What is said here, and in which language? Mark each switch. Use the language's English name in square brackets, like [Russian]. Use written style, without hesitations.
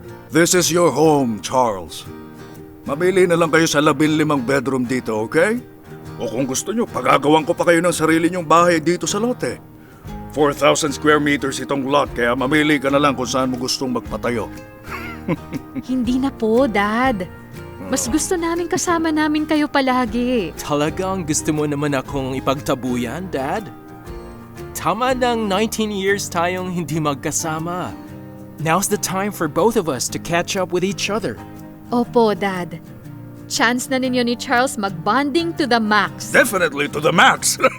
[English] This is your home, Charles. [Filipino] Mamili na lang kayo sa 15 bedroom dito, okay? O kung gusto nyo, pagagawan ko pa kayo ng sarili nyong bahay dito sa lote. 4,000 square meters itong lot, kaya mamili ka na lang kung saan mo gustong magpatayo. Hindi na po, Dad. Mas gusto namin kasama namin kayo palagi. Talagang gusto mo naman akong ipagtabuyan, Dad? tama ng 19 years tayong hindi magkasama. [English] Now's the time for both of us to catch up with each other. [Filipino] Opo, Dad. Chance na ninyo ni Charles mag-bonding [English] to the max. Definitely to the max.